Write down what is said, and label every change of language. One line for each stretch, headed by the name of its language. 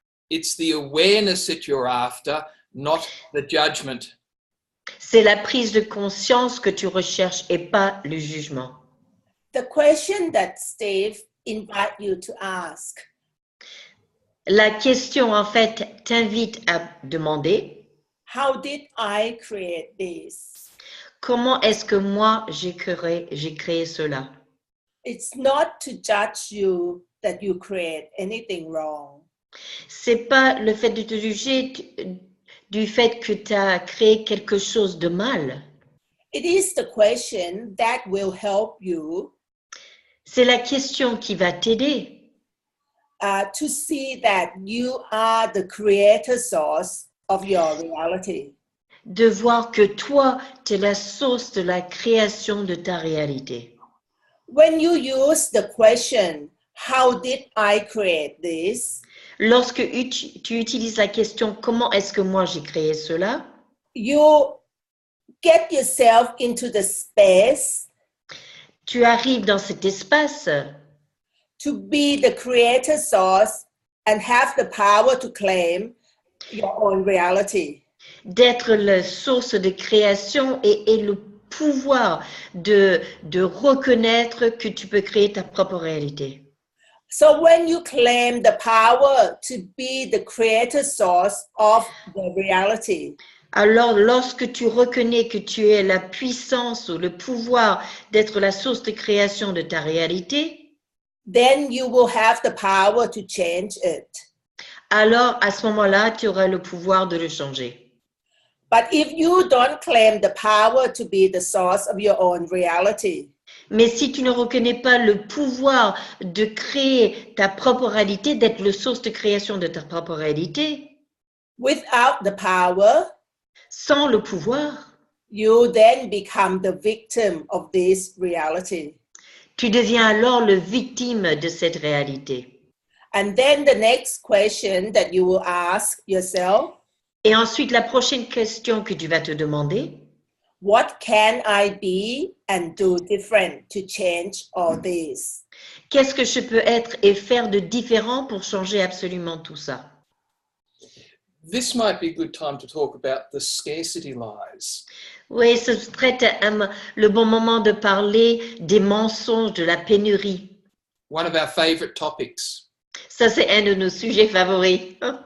English: It's the awareness that you're after, not the judgment.
French: C'est la prise de conscience que tu recherches et pas le jugement.
English: The question that Steve invite you to ask.
French: La question, en fait, t'invite à demander
English: How did I create this?
French: comment est-ce que moi j'ai créé cela?
English: It's not to judge you that you create anything wrong.
French: C'est pas le fait de te juger du fait que tu as créé quelque chose de mal.
English: It is the question that will help you
French: C'est la question qui va t'aider
English: to see that you are the creator source of your reality.
French: de voir que toi, tu es la source de la création de ta réalité.
English: When you use the question, how did I create this?
French: Lorsque tu utilises la question comment est-ce que moi j'ai créé cela,
English: You get yourself into the space
French: tu arrives dans cet espace
English: to be the creator source and have the power to claim your own reality.
French: d'être la source de création et le pouvoir de reconnaître que tu peux créer ta propre réalité.
English: So when you claim the power to be the creator source of the reality,
French: Alors, lorsque tu reconnais que tu es la puissance ou le pouvoir d'être la source de création de ta réalité,
English: then you will have the power to change it.
French: alors à ce moment-là, tu auras le pouvoir de le changer.
English: But if you don't claim the power to be the source of your own reality,
French: Mais si tu ne reconnais pas le pouvoir de créer ta propre réalité, d'être le source de création de ta propre réalité,
English: without the power,
French: sans le pouvoir,
English: you then become the victim of this reality.
French: tu deviens alors le victime de cette réalité.
English: And then the next question that you will ask yourself,
French: Et ensuite, la prochaine question que tu vas te demander,
English: what can I be and do different to change all this?
French: qu'est-ce que je peux être et faire de différent pour changer absolument tout ça?
English: This might be a good time to talk about the scarcity lies.
French: Oui, ce serait le bon moment de parler des mensonges, de la pénurie.
English: One of our favorite topics.
French: Ça, c'est un de nos sujets favoris.